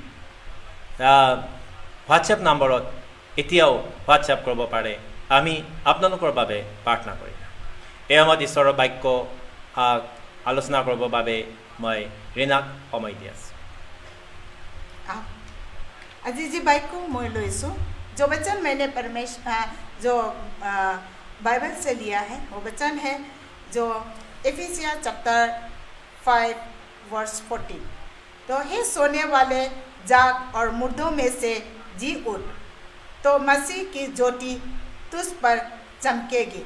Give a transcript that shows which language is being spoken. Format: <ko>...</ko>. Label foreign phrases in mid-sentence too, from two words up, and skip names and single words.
<as>হোৱাটছএপ নম্বৰত এতিয়াও হোৱাটছএপ কৰিব পাৰে আমি আপোনালোকৰ বাবে প্ৰাৰ্থনা কৰিম এই সময়ত ঈশ্বৰৰ বাক্য আলোচনা কৰিবৰ বাবে মই ৰীনাক সময় দি আছোঁ আজি যি বাক্য মই লৈছোঁ</as> <hi>जो वचन मैंने जो बाइबल से लिया है। वो वचन है जो एफिसिया चैप्टर 5 वर्स 14। तो हे सोने वाले जाग और मुर्दों में से जी उठ, तो मसीह की ज्योति तुझ पर चमकेगी।</hi>